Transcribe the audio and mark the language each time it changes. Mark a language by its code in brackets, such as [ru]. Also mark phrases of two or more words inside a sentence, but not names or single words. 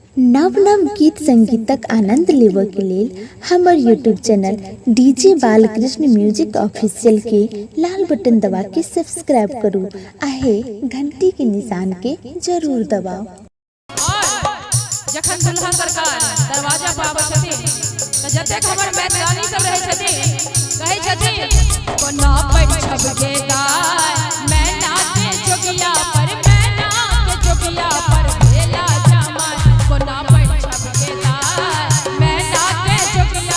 [mai] नव नव गीत संगीतक आनंद लेबऽ के लेल हमर [en] YouTube channel [mai] डीजे बालकृष्ण म्यूजिक ऑफिशियल के लाल बटन दबा के सब्सक्राइब करू आहे घंटी के निशान के जरूर दबाओ। जखन दुल्हा सरकार दरवाजा पर आबै छथिन त जतेक हमर मैथिलानी सब रहै छथिन कहै छथिन कोना पैठ छबके गाय मैं नाचे जोगिया पर मैं नाचे जोगिया पर भेला जमाय कोना पैठ छबके गाय मैं नाचे जोगिया